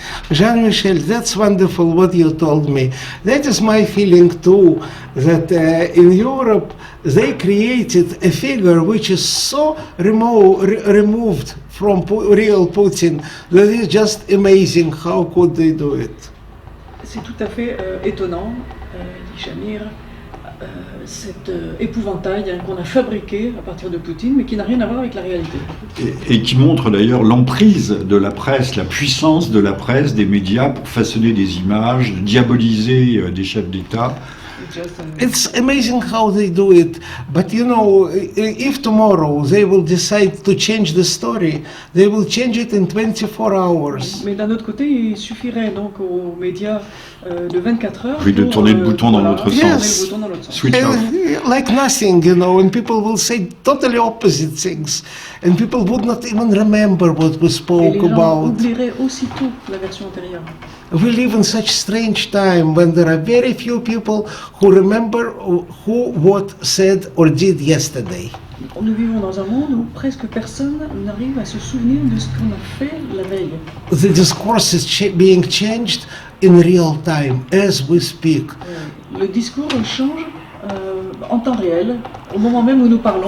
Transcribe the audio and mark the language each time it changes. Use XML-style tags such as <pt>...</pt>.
<en>Jean-Michel, that's wonderful what you told me. That is my feeling too, that in Europe they created a figure which is so removed from real Putin that it's just amazing. How could they do it?</en> <fr>C'est tout à fait étonnant, dit Shamir. Cet épouvantail qu'on a fabriqué à partir de Poutine, mais qui n'a rien à voir avec la réalité. Et qui montre d'ailleurs l'emprise de la presse, la puissance de la presse, des médias pour façonner des images, diaboliser des chefs d'État.</fr> <en>It's amazing how they do it, but you know, if tomorrow they will decide to change the story, they will change it in 24 hours.</en> <fr>Mais d'un autre côté, il suffirait donc aux médias de 24 heures de tourner le bouton dans l'autre sens.</fr> <en>Switch off. Like nothing, you know, and people will say totally opposite things, and people would not even remember what we spoke</en> <fr>Et les gens</fr> <en>about.</en> <fr>oublieraient aussitôt la version antérieure.</fr> <en>We live in such strange time when there are very few people who remember who what said or did yesterday.</en> <fr>Nous vivons dans un monde où presque personne n'arrive à se souvenir de ce qu'on a fait la veille.</fr> <en>The discourse is being changed in real time as we speak.</en> <fr>Le discours change en temps réel, au moment même où nous parlons.</fr>